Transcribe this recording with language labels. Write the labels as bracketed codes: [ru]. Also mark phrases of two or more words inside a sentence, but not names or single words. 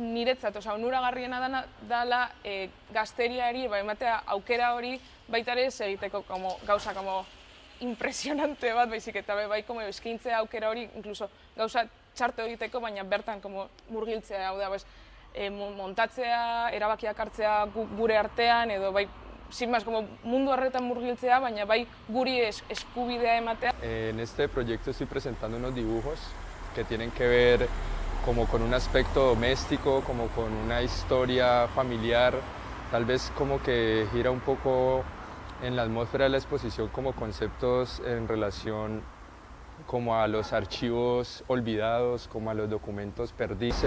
[eu] Niretzat, onuragarriena dela gazteriari ematea aukera hori baita ere ez egiteko gauza impresionante bat, baizik eta bai eskaintzea aukera hori, inkluso gauza txarto egiteko, baina bertan murgiltzea, hau da, montatzea, erabakiak hartzea gure artean, edo bai, [es] sin más, [eu] mundu horretan murgiltzea, baina bai guri eskubidea ematea. [es] En este proyecto estoy presentando unos dibujos que tienen que ver como con un aspecto doméstico, como con una historia familiar, tal vez como que gira un poco en la atmósfera de la exposición como conceptos en relación como a los archivos olvidados, como a los documentos perdidos.